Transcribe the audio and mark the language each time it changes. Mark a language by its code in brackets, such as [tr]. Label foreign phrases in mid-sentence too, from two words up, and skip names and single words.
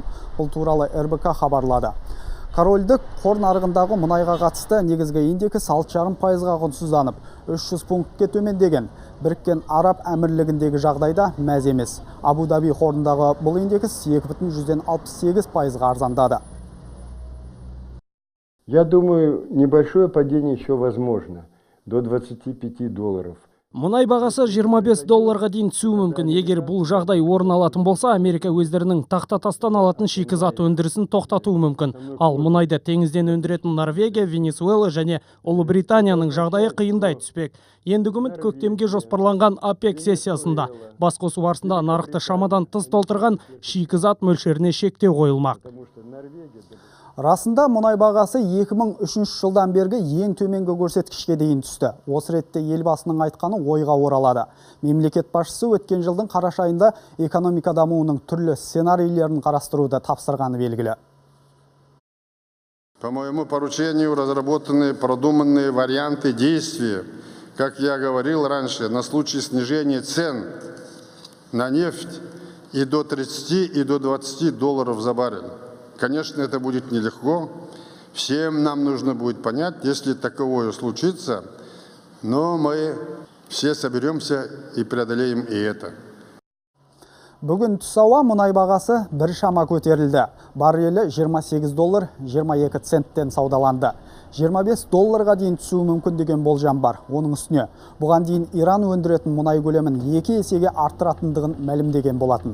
[kk] Бұл туралы РБК хабарлады. Корольдік қор нарығындағы мұнайға қатысты негізгі индекс 6,5%-ға құнсызданып, 300 пунктке төмендеген. Біріккен Араб әмірлігіндегі жағдайда мәз емес. Абу-Даби қорындағы бұл индекс 2,68%-ға арзандады. [ru] Я думаю, небольшое падение еще возможно, до $25. [kk] Мұнай бағасы $25 дейін түсуі мүмкін. Егер бұл жағдай орын алатын болса, Америка өздерінің тақтатастан алатын шикізат өндірісін тоқтатуы мүмкін. Ал мұнайды теңізден өндіретін Норвегия, Венесуэла және Ұлыбританияның жағдайы қиындай түспек. Ендігі үміт көктемге жоспарланған ОПЕК сессиясында. Басқосу барысында нарықты шамадан тыс толтырған шикізат мөлшеріне шектеу қойылмақ. Расында мұнай бағасы 2003 жылдан бергі ең төменгі көрсеткішке дейін түсті. Осы ретте елбасының айтқаны ойға оралады. Мемлекет басшысы өткен жылдың қараша айында экономика дамуының түрлі сценарийлерін қарастыруды тапсырғаны белгілі. [ru] По моему поручению разработаны продуманные варианты действия, как я говорил раньше, на случай снижения цен на нефть и до 30, и до $20 за баррель. Конечно, это будет нелегко. Всем нам нужно будет понять, если таковое случится, но мы все соберемся и преодолеем и это. [kk] Бүгін түс ауа мұнай бағасы біршама көтерілді. Баррелі $28.22 саудаланды. $25 дейін түсуі мүмкін деген болжам бар. Оның үстіне, бұған дейін Иран өндіретін мұнай көлемін 2 есеге арттыратындығын мәлімдеген болатын.